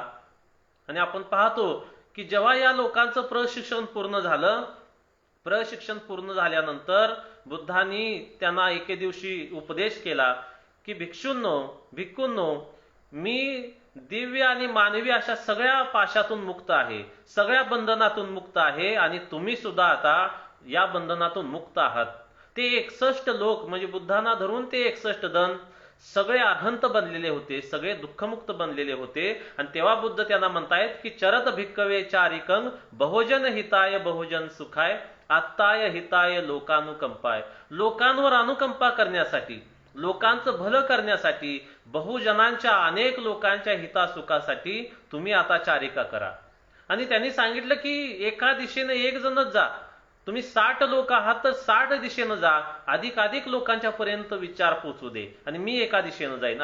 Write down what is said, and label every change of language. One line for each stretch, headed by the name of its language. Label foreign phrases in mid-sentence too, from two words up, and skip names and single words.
Marathi: आणि आपण पाहतो की जेव्हा या लोकांचं प्रशिक्षण पूर्ण झाल्यानंतर बुद्धांनी त्यांना एके दिवशी उपदेश केला की भिक्खूंनो, मी दिव्य आणि मानवी अशा सगळ्या पाशातून मुक्त आहे, सगळ्या बंधनातून मुक्त आहे आणि तुम्ही सुद्धा आता या बंधनातून मुक्त आहात. ते 61 लोक म्हणजे बुद्धांना धरून ते 61 जण सगळे अरहंत बनलेले होते, सगळे दुःखमुक्त बनलेले होते. आणि तेव्हा बुद्ध त्यांना म्हणतायत की
Pali: चरत भिक्कवे चारिकंग बहुजन हिताय बहुजन सुखाय आत्ताय हिताय लोकानुकंपाय.
Marathi: लोकांवर अनुकंपा करण्यासाठी, लोकांचं भलं करण्यासाठी, बहुजनांच्या अनेक लोकांच्या हितासुखासाठी तुम्ही आता चारिका करा. आणि त्यांनी सांगितलं की एका दिशेने एक जणच जा, तुम्ही 60 लोक आहात तर 60 दिशेनं जा, अधिकाधिक लोकांच्या पर्यंत विचार पोचू दे आणि मी एका दिशेनं जाईन.